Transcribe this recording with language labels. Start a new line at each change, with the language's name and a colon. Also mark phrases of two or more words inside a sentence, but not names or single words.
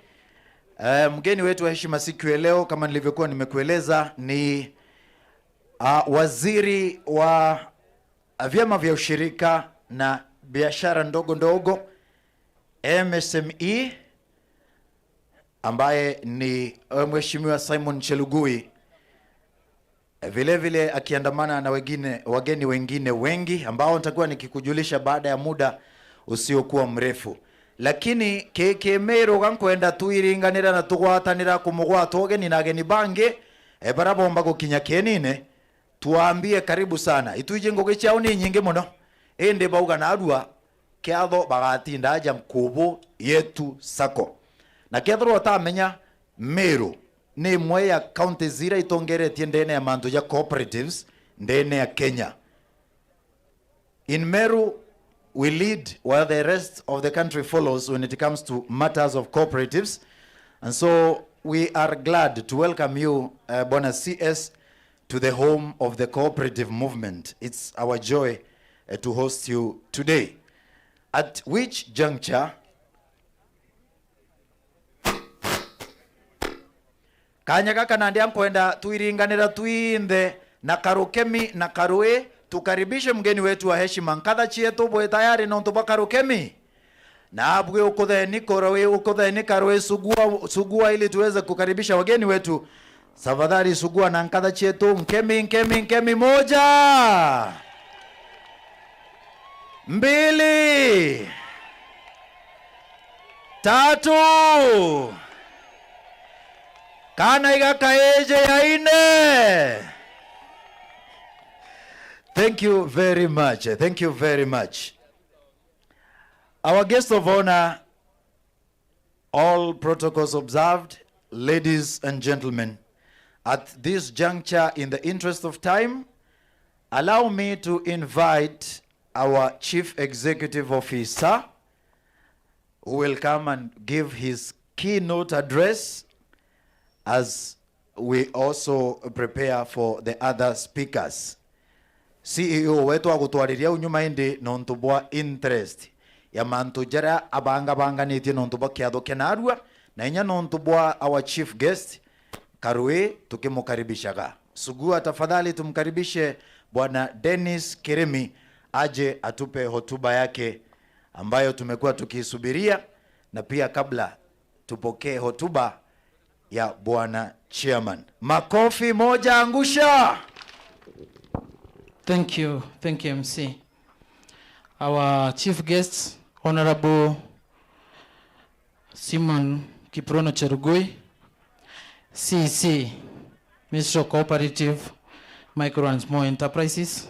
Swahili: Mgeni wetu wa heshima siku ya leo kama nilivyokuwa nimekueleza ni waziri wa vyama vya ushirika na biashara ndogo ndogo MSME, ambaye ni mheshimiwa Simon Chelugui, vile vile akiandamana na wageni wengine wengi ambao nitakuwa nikikujulisha baada ya muda usiokuwa mrefu.
Meru: Lakini kekemero gankwenda tuiringanira na tugwatanira kumugwata ogeni na ageni bange barabomba gukinya kenine tuambie
Swahili: karibu sana.
Meru: Ituje ngoge chao ni nyingi muno ende bauga na adua kiatho bagatinda aja Nkobo Yetu Sacco, na kiatho watamenya Meru ni mwe ya county zira itongeretie ndene ya mandu ya cooperatives ndene ya Kenya.
English: In Meru we lead while the rest of the country follows when it comes to matters of cooperatives, and so we are glad to welcome you Bona CS to the home of the cooperative movement. It's our joy to host you today. At which juncture
Meru: kanya kaka nandi ankwenda tuiringanira tuinde na karukemi na karue
Swahili: tukaribishe mgeni wetu wa heshima
Meru: nkatha chietu bwe tayari no tuba karukemi na abwe ukotheni korowe ukotheni karwe sugua
Swahili: ili tuweze kukaribisha wageni wetu. Tafadhali sugua
Meru: na nkadha chetu nkemi moja 2 3 kana igakaeje ya 4.
English: Thank you very much. Thank you very much. Our guest of honor, all protocols observed, ladies and gentlemen, at this juncture, in the interest of time, allow me to invite our Chief Executive Officer, who will come and give his keynote address as we also prepare for the other speakers.
Meru: CEO wetu agutwariria unyuma indi nontubwa interest ya mantu jara abanga nitie nontubwa kiatho kenarua na inya nontubwa
English: our chief guest
Meru: Karwe tukimukaribishaga.
Swahili: Sugua tafadhali tumkaribishe Bwana Dennis Kiremi aje atupe hotuba yake ambayo tumekuwa tukisubiria, na pia kabla tupokee hotuba ya Bwana Chairman. Makofi moja angusha.
English: Thank you MC. Our chief guest, Honorable Simon Kiprono Cherugui, CC, Minister of Cooperative, Micro and Small Enterprises.